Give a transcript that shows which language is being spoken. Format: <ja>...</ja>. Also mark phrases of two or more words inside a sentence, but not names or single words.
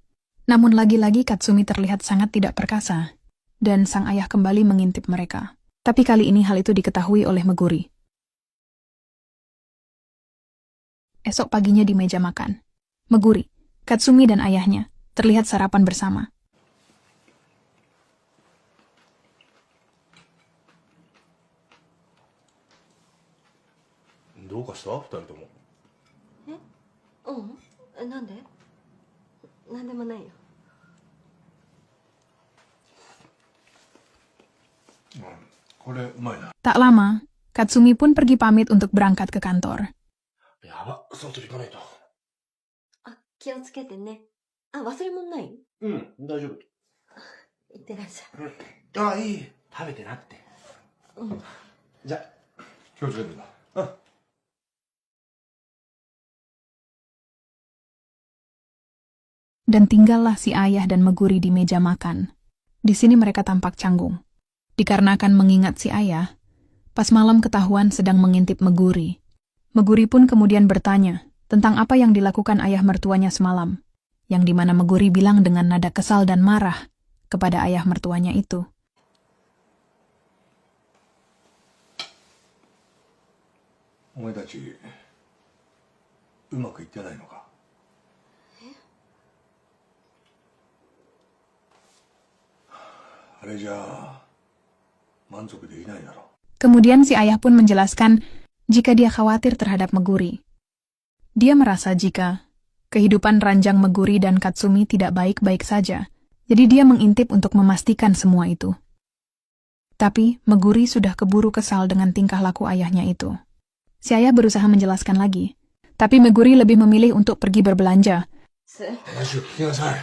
<id>Namun lagi-lagi Katsumi terlihat sangat tidak perkasa, dan sang ayah kembali mengintip mereka. Tapi kali ini hal itu diketahui oleh Meguri. Esok paginya di meja makan, Meguri, Katsumi dan ayahnya terlihat sarapan bersama.</id> <ja>どうかした二人とも。なんで？なんでもないよ。これうまいな。</ja> <id>Tak lama, Katsumi pun pergi pamit untuk berangkat ke kantor.</id> <ja>やば、外行かないと。気をつけてね。忘れ物ない？うん、大丈夫。いってらっしゃい。いい。食べてなって。じゃあ、気をつけてな。</ja> <id>Dan tinggallah si ayah dan Meguri di meja makan. Di sini mereka tampak canggung. Dikarenakan mengingat si ayah, pas malam ketahuan sedang mengintip Meguri. Meguri pun kemudian bertanya tentang apa yang dilakukan ayah mertuanya semalam, yang dimana Meguri bilang dengan nada kesal dan marah kepada ayah mertuanya itu.</id> <ja>お前たち、うまくいってないのか。あれじゃあ、満足できないだろう。</ja> <id>Kemudian si ayah pun menjelaskan jika dia khawatir terhadap Meguri. Dia merasa jika kehidupan ranjang Meguri dan Katsumi tidak baik-baik saja, jadi dia mengintip untuk memastikan semua itu. Tapi Meguri sudah keburu kesal dengan tingkah laku ayahnya itu. Si ayah berusaha menjelaskan lagi, tapi Meguri lebih memilih untuk pergi berbelanja.</id> <ja>話を聞きなさい。</ja>